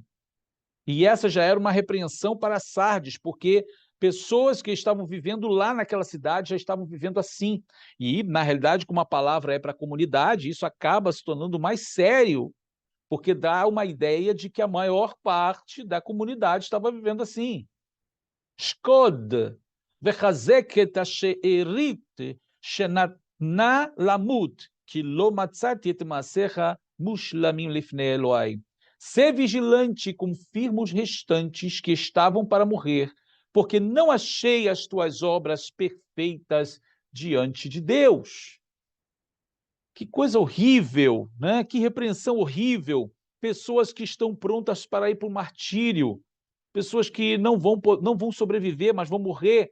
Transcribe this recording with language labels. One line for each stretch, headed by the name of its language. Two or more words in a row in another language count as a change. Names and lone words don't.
Portuguese: E essa já era uma repreensão para Sardes, porque pessoas que estavam vivendo lá naquela cidade já estavam vivendo assim. E, na realidade, como a palavra é para a comunidade, isso acaba se tornando mais sério, porque dá uma ideia de que a maior parte da comunidade estava vivendo assim.
Hebrew: שקוד, וחזק את השארית שנתנה למות, כי לא מצאתי את מעשיך מושלמים לפני אלוהיי.
Portuguese: Ser vigilante, confirma os restantes que estavam para morrer, porque não achei as tuas obras perfeitas diante de Deus. Que coisa horrível, né? Que repreensão horrível. Pessoas que estão prontas para ir para o martírio, pessoas que não vão sobreviver, mas vão morrer.